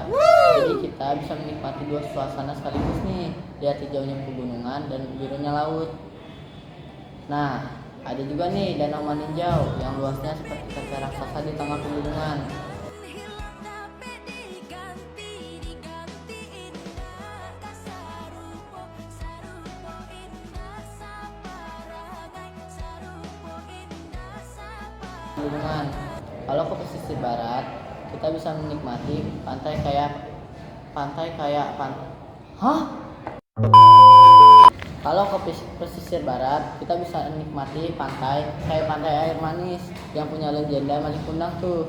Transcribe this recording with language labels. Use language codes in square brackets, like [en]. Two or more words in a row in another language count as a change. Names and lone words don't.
[id] Jadi kita bisa menikmati dua suasana sekaligus nih, lihat hijaunya pegunungan dan birunya laut. Nah, ada juga nih Danau Maninjau yang luasnya seperti kaca raksasa di tengah pegunungan. [min] Hilang dapat diganti, diganti indah kasarupo, sarupo indah saparangai, sarupo indah saparangai. [id] Pegunungan. Kalau ke pesisir barat, kita bisa menikmati Kalau ke pesisir barat, kita bisa menikmati pantai kayak pantai air manis yang punya legenda Malik Kundang tuh.